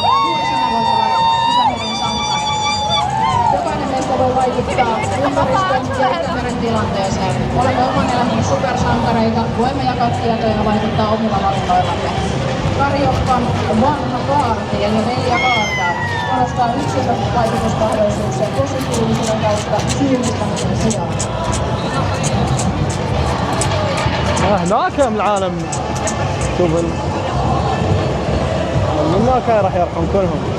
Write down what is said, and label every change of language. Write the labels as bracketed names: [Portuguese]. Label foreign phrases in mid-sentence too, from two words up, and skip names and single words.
[Finnish] Juuri sinä voit olla Itämeren sankari. Jokainen meistä voi vaikuttaa ympäristön ja Itämeren tilanteeseen. Olemme oman elämämme supersankareita, voimme jakaa tietoja ja vaikuttaa omilla valinnoillamme. Karjokkan vanha kaarti eli Neljä kaartaa korostaa yksilön vaikutusmahdollisuuksia positiivisuuden kautta syyllistämisen sijaan. [Arabic] هناك العالم شوف من هناك راح يرحم كلهم.